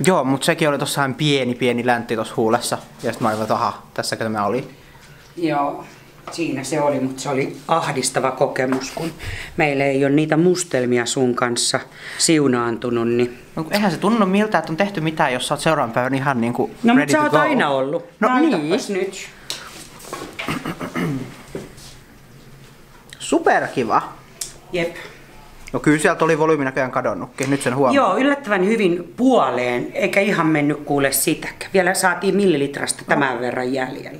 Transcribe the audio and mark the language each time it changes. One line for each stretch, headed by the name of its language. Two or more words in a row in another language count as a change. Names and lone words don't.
Finnish: Joo, mutta sekin oli tossahan pieni läntti tossa huulessa. Ja sit mä olin, että aha, tässäkö tämä oli. Joo, siinä se oli, mutta se oli ahdistava kokemus, kun meillä ei ole niitä mustelmia sun kanssa siunaantunut. Niin... No, eihän se tunnu miltä, että on tehty mitään, jos sä oot seuraavan päivän ihan niinku no,
English: ready to go.
Finnish: No, mutta sä oot aina ollut. No näytäpäs niin. Nyt. Superkiva. Jep. No kyllä sieltä oli volyymi näköjään kadonnutkin, nyt sen huomaa. Joo, yllättävän hyvin puoleen, eikä ihan mennyt kuule sitäkään. Vielä saatiin millilitrasta tämän verran jäljellä.